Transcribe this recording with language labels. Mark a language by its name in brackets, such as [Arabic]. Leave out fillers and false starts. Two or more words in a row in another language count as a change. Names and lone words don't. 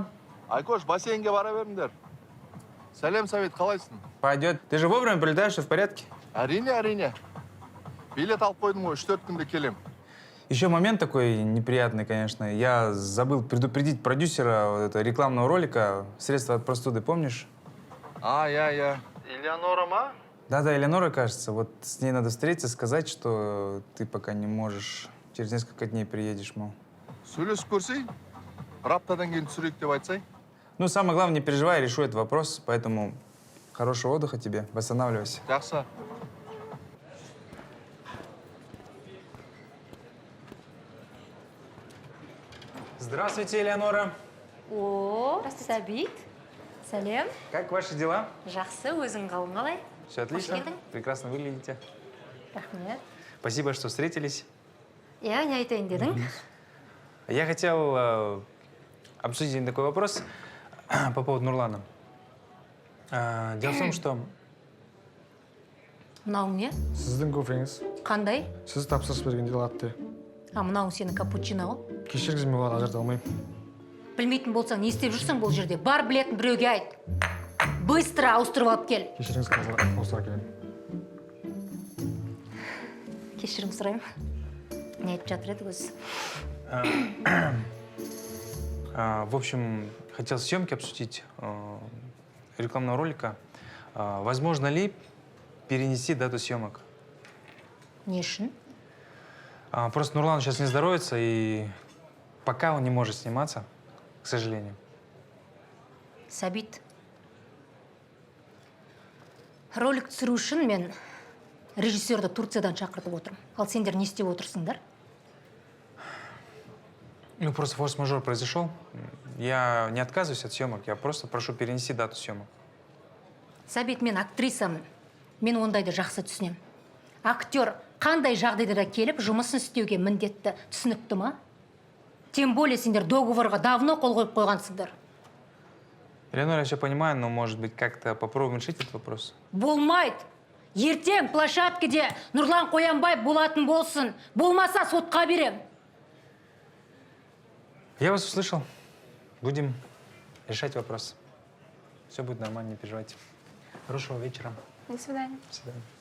[Kazakh] Айкош, бассейнге бара беріңдер. Сәлем, Сәбит, қалайсың? Пойдет. [Russian] Ты же вовремя прилетаешь, все в порядке? [Kazakh] Әрине. Билет алып қойдым ғой, 3-4 күнде келем. [Russian] Еще момент такой неприятный, конечно. Я забыл предупредить продюсера вот этого рекламного ролика «Средства от простуды», помнишь? [Kazakh] Я. Элеонора ма? [Russian] Да, Элеонора, кажется. Вот с ней надо встретиться, сказать, что ты пока не можешь. Через несколько дней приедешь, мол. [Kazakh] Сөйлесіп көрсей? Бір аптадан кейін түсірейік деп айтсай? [Russian] Ну, самое главное, не переживай, решу этот вопрос. Поэтому хорошего отдыха тебе. Восстанавливайся. [Kazakh] Жақсы. [Russian] Здравствуйте, Элеонора. [Kazakh] О, Сәбит. Сәлем. [Russian] Как ваши дела? [Kazakh] Жақсы, өзің қалың қалай? [Russian] Все отлично. Прекрасно выглядите. [Kazakh] Рахмет. [Russian] Спасибо, что встретились. Я не [Kazakh] айтайын дедің? [Russian] Я хотел обсудить один такой вопрос по поводу Нурлана. Дело в том, что... [Kazakh] Мынауың не? Сіздің кофеңіз. Қандай? Сіз тапсырыс берген латте. Мынауың сенің капучино ғой? Кешіріңіз, мен оларды ажырата алмаймын. Білмейтін болсаң, не істеп жүрсің бұл жерде? Бар білетін біреуге айт. Быстро ауыстырып алып кел. Кешіріңіз, қазір ауыстыра келемін. Кешірім сұраймын. Не айтып жатыр еді өзі? [Russian] В общем, хотел съемки обсудить рекламного ролика. Возможно ли перенести дату съемок? [Kazakh] Не үшін? [Russian] Просто Нурлан сейчас не здоровится, и пока он не может сниматься, к сожалению. [Kazakh] Сәбит. Ролик түсіру үшін мен режиссерді Турциядан шақыртып отырмын. Ал сендер не істеп отырсыңдар? [Russian] Ну, просто форс-мажор произошел. Я не отказываюсь от съемок, я просто прошу перенести дату съемок. [Kazakh] Сәбит, мен актрисамын. Мен ондайды жақсы түсінем. Актер қандай жағдайда да келіп, жұмысын істеуге міндетті, түсінікті ма? [Russian] Тем более [Kazakh] сендер [Russian] договорға давно [Kazakh] қол қойып қойғансыңдар. [Russian] Элеонора, я все понимаю, но, может быть, как-то попробуем решить этот вопрос? [Kazakh] Болмайды. Ертең площадкеде Нұрлан Қоянбаев болатын болсын. Болмаса сотқа берем. [Russian] Я вас услышал. Будем решать вопрос. Все будет нормально, не переживайте. Хорошего вечера. До свидания. До свидания.